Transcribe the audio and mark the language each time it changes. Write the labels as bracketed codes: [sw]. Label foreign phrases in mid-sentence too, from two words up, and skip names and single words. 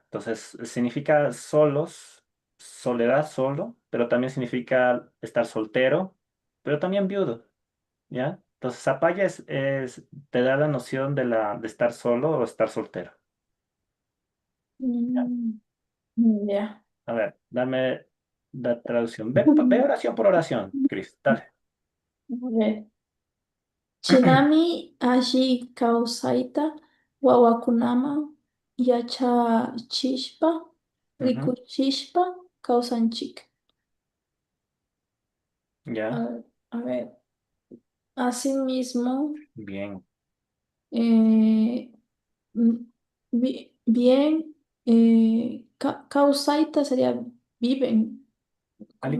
[es] Entonces, significa solos, soledad solo, pero también significa estar soltero, pero también viudo, ¿ya? Entonces, zapaya te da la noción de estar solo o estar soltero. ¿Ya? Mm, ya. A ver, dame la traducción. Ve oración por oración, Cris, dale. A ver. [qu] Shinami ashi kawsayta wawakunama yachachishpa Ujú. rikuchishpa kawsanchik. [es] Ya, A ver. Asimismo, bien. eh, mm, bien, causaita sería viven, Ali